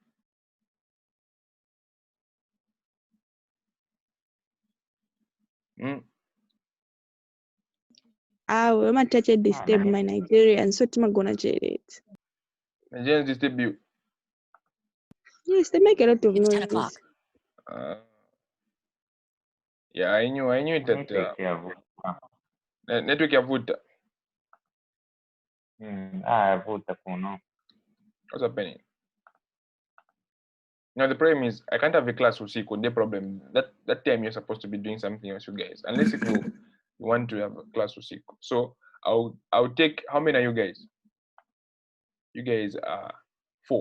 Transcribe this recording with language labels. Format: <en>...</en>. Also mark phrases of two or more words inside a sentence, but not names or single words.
<en>We might touch it disturb my Nigerian, so I'm gonna check it. Nigerians disturb you. Yes, they make a lot of It's noise. 10 o'clock. Yeah, I knew it that network yavuta.</en> <sw>Vuta kuno.</sw> <en>What's happening? Now the problem is I can't have a class usiku. The problem that time you're supposed to be doing something else, you guys. Unless if you want to have a class usiku. So I'll take, how many are you guys? You guys are 4.</en>